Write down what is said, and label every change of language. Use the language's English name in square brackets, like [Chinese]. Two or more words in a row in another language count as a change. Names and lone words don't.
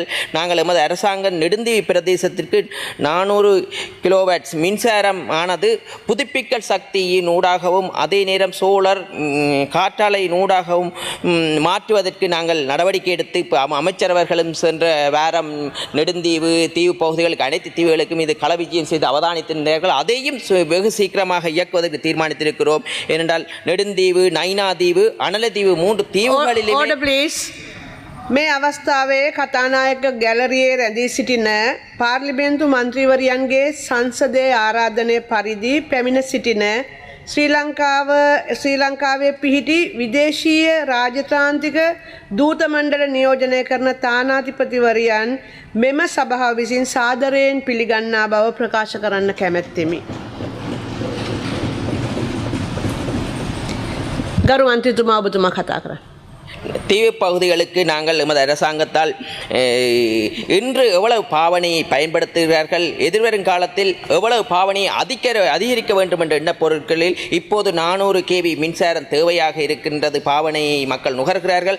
[Tamil] நாங்கள் எமது அரசாங்கம் நெடுந்தீவு பிரதேசத்திற்கு 400 கிலோவாட்ஸ் மின்சாரம் ஆனது புதுப்பிக்கல் சக்தியின் ஊடாகவும் அதே நேரம் சோலார் காற்றாலையின் ஊடாகவும் மாற்றுவதற்கு நாங்கள் நடவடிக்கை எடுத்து இப்போ அமைச்சரவர்களும் சென்ற வாரம் நெடுந்தீவு தீவு பகுதிகளுக்கு அனைத்து தீவுகளுக்கும் இது களவிஜயம் செய்து அவதானித்திருந்தார்கள். அதையும் வெகு சீக்கிரமாக இயக்குவதற்கு தீர்மானித்திருக்கிறோம். ஏனென்றால் நெடுந்தீவு, நைனாதீவு, அனலதீவு 3 தீவுகளிலே [Sinhala] මේ අවස්ථාවේ කතානායක ගැලරියේ රැඳී සිටින පාර්ලිමේන්තු මන්ත්‍රීවරයන්ගේ සංසදයේ ආරාධනය පරිදි පැමිණ සිටින ශ්‍රී ලංකාවේ පිහිටි විදේශීය රාජතාන්ත්‍රික දූත මණ්ඩල නියෝජනය කරන තානාධිපතිවරයන් මෙම සභාව විසින් සාදරයෙන් පිළිගන්නා බව ප්‍රකාශ කරන්න කැමැත්තෙමි. ගරු මන්ත්‍රීතුමා ඔබතුමා කතා කරන්න. [Tamil] தீவு பகுதிகளுக்கு நாங்கள் எமது அரசாங்கத்தால் இன்று எவ்வளவு பாவனையை பயன்படுத்துகிறார்கள், எதிர்வரும் காலத்தில் எவ்வளவு பாவனையை அதிகரிக்க வேண்டும் என்ற எண்ண பொருட்களில் இப்போது 400 kV மின்சாரம் தேவையாக இருக்கின்றது. பாவனையை மக்கள் நுகர்கிறார்கள்.